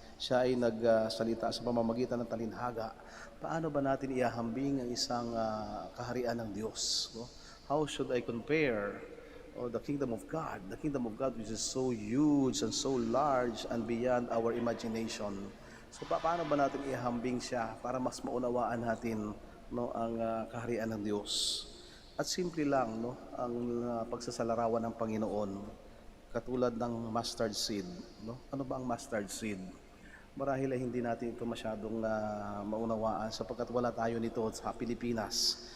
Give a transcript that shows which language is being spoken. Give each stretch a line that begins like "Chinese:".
Filipino: Siya ay nagsalita sa pamamagitan ng talinhaga. Paano ba natin iahambing ang isang kaharian ng Diyos? No?
English: How should I compare the kingdom of God? The kingdom of God which is so huge and so large and beyond our imagination.
Filipino: So paano ba natin ihambing siya para mas maunawaan natin, no, ang kaharian ng Diyos? At simple lang, no, ang pagsasalarawan ng Panginoon katulad ng mustard seed, no? Ano ba ang mustard seed? Marahil ay hindi natin ito masyadong maunawaan sapagkat wala tayo nito sa Pilipinas.